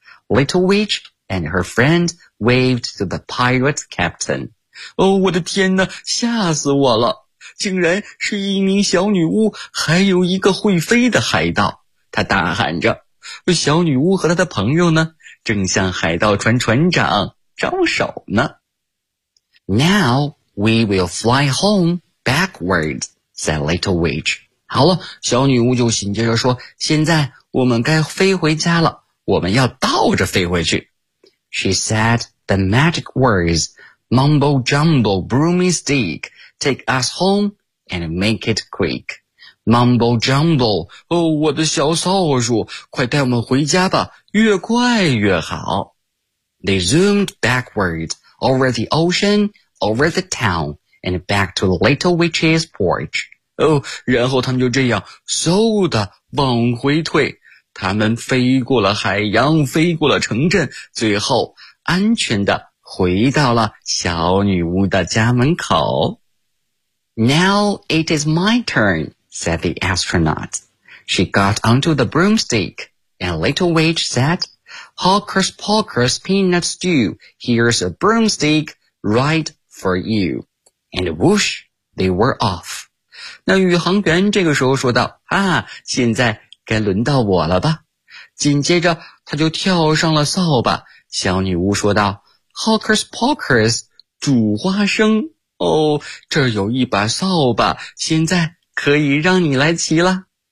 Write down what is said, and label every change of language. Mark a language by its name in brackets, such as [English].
[English] Little Witch and her friend waved to the pirate captain. [Chinese] 哦，我的天哪，吓死我了，竟然是一名小女巫，还有一个会飞的海盗。他大喊着，小女巫和她的朋友呢，正向海盗船船长招手呢。 [English] Now we will fly home backwards, said Little Witch. [Chinese] 好了，小女巫就紧接着说，现在我们该飞回家了，我们要倒着飞回去。 [English] She said the magic words, mumbo jumbo broomstick, take us home and make it quick. Mumbo jumbo, [Chinese] 哦，我的小扫帚，快带我们回家吧，越快越好。 [English] They zoomed backwards, over the ocean, over the town, and back to the little witch's porch. [Chinese] 哦，然后他们就这样嗖的往回退，他们飞过了海洋，飞过了城镇，最后安全的回到了小女巫的家门口。 [English] Now it is my turn, said the astronaut. She got onto the broomstick, and Little Witch said, Hocus Pocus Peanut Stew, here's a broomstick right for you. And whoosh, they were off. [Chinese] 那宇航员这个时候说道，啊，现在该轮到我了吧。紧接着他就跳上了扫把，小女巫说道， [English] Hocus Pocus, [Chinese] 煮花生。哦，这有一把扫把，现在可以让你来骑了。